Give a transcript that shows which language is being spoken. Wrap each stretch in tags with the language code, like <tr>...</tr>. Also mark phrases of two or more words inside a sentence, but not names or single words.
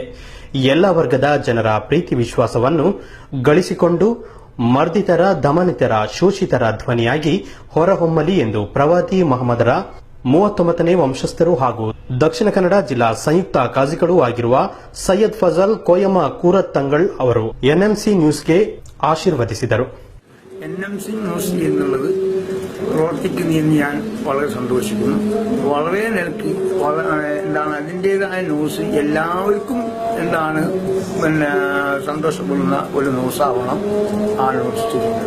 <kn>ಎಲ್ಲ ವರ್ಗದ ಜನರ ಪ್ರೀತಿ ವಿಶ್ವಾಸವನ್ನು ಗಳಿಸಿಕೊಂಡು ಮರ್ದಿತರ, ದಮನಿತರ, ಶೋಷಿತರ ಧ್ವನಿಯಾಗಿ ಹೊರಹೊಮ್ಮಲಿ ಎಂದು ಪ್ರವಾದಿ ಮಹಮ್ಮದರ 39ನೇ ವಂಶಸ್ಥರು ಹಾಗೂ ದಕ್ಷಿಣ ಕನ್ನಡ ಜಿಲ್ಲಾ ಸಂಯುಕ್ತ ಕಾಜಿಗಳೂ ಆಗಿರುವ ಸೈಯದ್ ಫಜಲ್ ಕೋಯಮ್ಮ ಕೂರತ್ತಂಗಳ್ ಅವರು ಎನ್ಎಂಸಿ ನ್ಯೂಸ್ಗೆ ಆಶೀರ್ವದಿಸಿದರು.</kn> <ml>എൻഎംസി ന്യൂസ് എന്നുള്ളത് പ്രവർത്തിക്കുന്നതിന് ഞാൻ വളരെ സന്തോഷിക്കുന്നു. വളരെ നിലയ്ക്ക് എന്താണ് അതിൻ്റെതായ ന്യൂസ് എല്ലാവർക്കും എന്താണ് സന്തോഷപ്പെടുന്ന ഒരു ന്യൂസാവണം ആ ന്യൂസ് ചെയ്യുന്നത്.</ml>